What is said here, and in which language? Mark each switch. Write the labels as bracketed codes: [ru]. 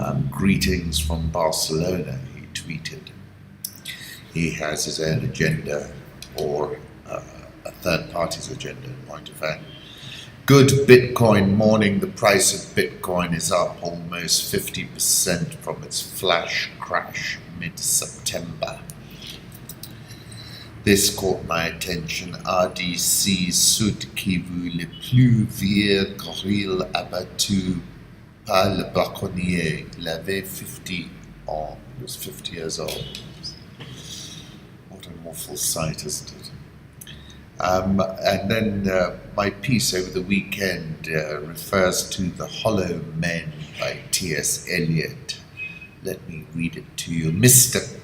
[en] Greetings from Barcelona, he tweeted. He has his own agenda, or a third party's agenda in point of fact. Good Bitcoin morning. The price of Bitcoin is up almost 50% from its flash crash mid-September. This caught my attention. [fr] RDC Sud Kivu, le plus vieux gorille abattu par le braconnier. Il avait 50 ans. [en] He was 50 years old. What an awful sight, isn't it? And then my piece over the weekend refers to The Hollow Men by T.S. Eliot. Let me read it to you. Mr.